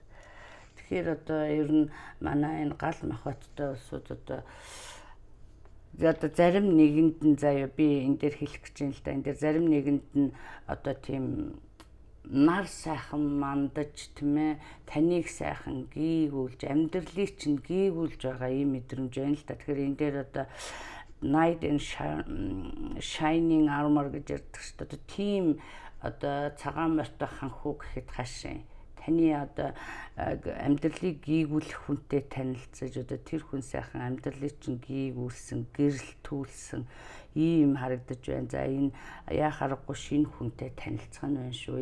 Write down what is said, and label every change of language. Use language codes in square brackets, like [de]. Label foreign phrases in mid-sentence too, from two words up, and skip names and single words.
[mn] Тэгэхээр одоо ер нь манай энэ гал махбодтой улсууд одоо зарим нэгэнд нь заяа би энэ дээр хэлэх гэж байна л да. Энэ дээр зарим нэгэнд нь одоо тийм нар сайхан мандаж тийм ээ таныг сайхан гийгүүлж амьдралыг чинь гийгүүлж байгаа ийм мэдрэмж байна л да. Тэгэхээр энэ дээр одоо [en] knight in shining armor [mn] гэж ярьдаг шүү дээ. Тийм одоо цагаан морьтой ханхуу гэхэд хаашаа таны одоо амьдралыг гийгүүлэх хүнтэй танилцаж одоо тэр хүн сайхан амьдралыг чинь гийгүүлсэн, гэрэлтүүлсэн ийм харагдаж байна. За энэ яа харахгүй шинэ хүнтэй танилцах нь байна шүү.